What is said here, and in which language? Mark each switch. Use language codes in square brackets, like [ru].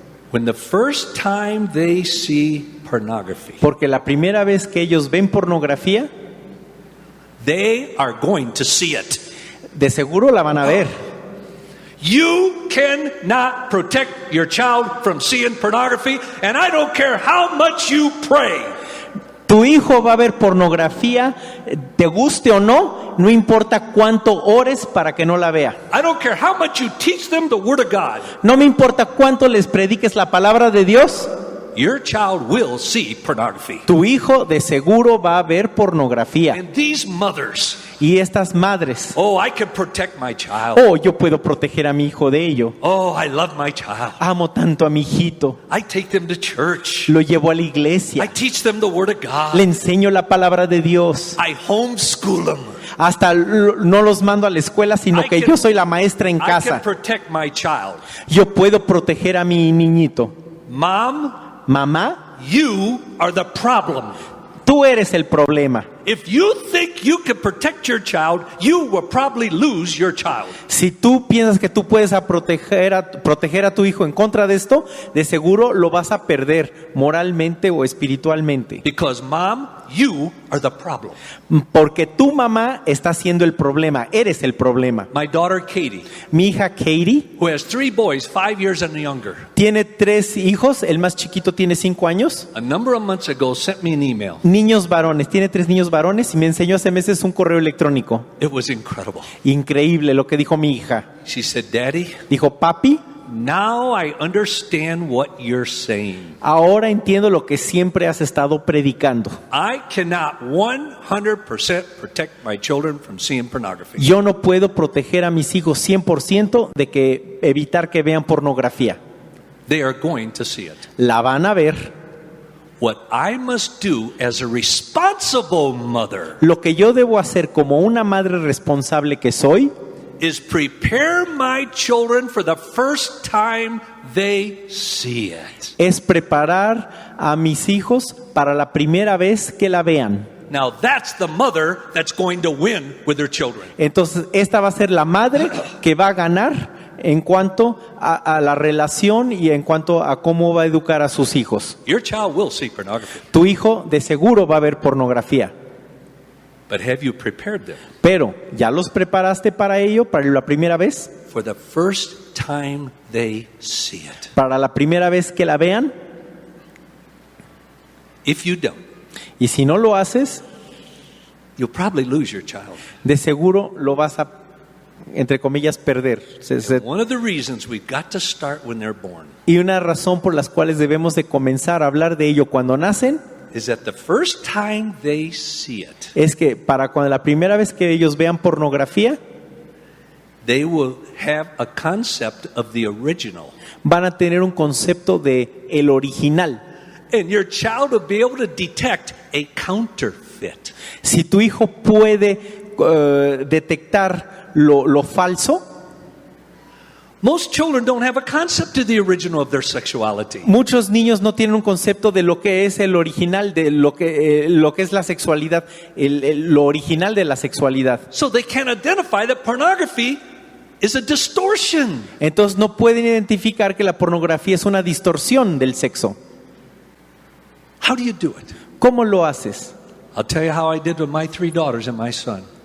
[en] When the first time they see pornography, [es] Porque la primera vez que ellos ven pornografía, [en] they are going to see it. [es] de seguro la van a ver. [en] You cannot protect your child from seeing pornography, and I don't care how much you pray. [es] Tu hijo va a ver pornografía, te guste o no, no importa cuánto ores para que no la vea. [en] I don't care how much you teach them the Word of God. [es] No me importa cuánto les prediques la palabra de Dios, [en] Your child will see pornography. [es] tu hijo de seguro va a ver pornografía. [en] And these mothers, [es] Y estas madres, [en] oh, I can protect my child. [es] oh, yo puedo proteger a mi hijo de ello. [en] Oh, I love my child. [es] Amo tanto a mi hijito, [en] I take them to church. [es] lo llevo a la [en] I [es] iglesia, [en] teach them the Word of [es] le [en] God. [es] enseño la palabra de Dios. [en] I homeschool them. [es] Hasta no los mando a la escuela, sino [en] I [es] que [en] can- [es] yo soy la maestra en [en] I can [es] casa. [en] protect my child. [es] Yo puedo proteger a mi niñito. [en] Mom, [es] Mamá, [en] you are the problem. [es] tú eres el problema. [en] If you think you can protect your child, you will probably lose your child. [es] Si tú piensas que tú puedes proteger a tu hijo en contra de esto, de seguro lo vas a perder moralmente o espiritualmente. [en] Because mom, you are the problem. [es] Porque tu mamá está siendo el problema, eres el problema. [en] My daughter Katie, [es] Mi hija Katie [en] who has 3 boys, 5 years and younger, [es] tiene 3 hijos, el más chiquito tiene 5 años. [en] a number of months ago sent me an email. [es] Niños varones, tiene 3 niños varones y me enseñó hace meses un correo electrónico. [en] It was incredible. [es] Increíble lo que dijo mi hija. [en] She said, Daddy, [es] Dijo, papi, [en] now I understand what you're saying. [es] Ahora entiendo lo que siempre has estado predicando. [en] I cannot 100% protect my children from seeing pornography. [es] Yo no puedo proteger a mis hijos 100% de que evitar que vean pornografía. [en] They are going to see it. [es] La van a ver. [en] What I must do as a responsible mother [es] Lo que yo debo hacer como una madre responsable que soy [en] is prepare my children for the first time they see it. [es] es preparar a mis hijos para la primera vez que la vean. [en] Now that's the mother that's going to win with their children. [es] Entonces, esta va a ser la madre que va a ganar en cuanto a la relación y en cuanto a cómo va a educar a sus hijos. [en] Your child will see pornography, [es] Tu hijo de seguro va a ver pornografía, [en] but have you prepared them [es] pero ¿ya los preparaste para ello, para la primera vez? [en] for the first time they see it? [es] Para la primera vez que la vean. [en] If you don't, [es] Y si no lo haces, [en] you'll probably lose your child. [es] de seguro lo vas a, entre comillas, perder. [en] One of the reasons we've got to start when they're born [es] Y una razón por las cuales debemos de comenzar a hablar de ello cuando nacen [en] is that the first time they see it, [es] es que para cuando la primera vez que ellos vean pornografía, [en] they will have a concept of the original. [es] van a tener un concepto de el original. [en] And your child will be able to detect a counterfeit. [es] Si tu hijo puede detectar lo falso, [en] Most children don't have a concept of the original of their sexuality. [es] muchos niños no tienen un concepto de lo que es el original, de lo que es la sexualidad, lo original de la sexualidad. [en] So they can't identify that pornography is a distortion. [es] Entonces no pueden identificar que la pornografía es una distorsión del sexo. [en] How do you do it? [es] ¿Cómo lo haces? [en] I'll tell you how I did with my 3 daughters and my son.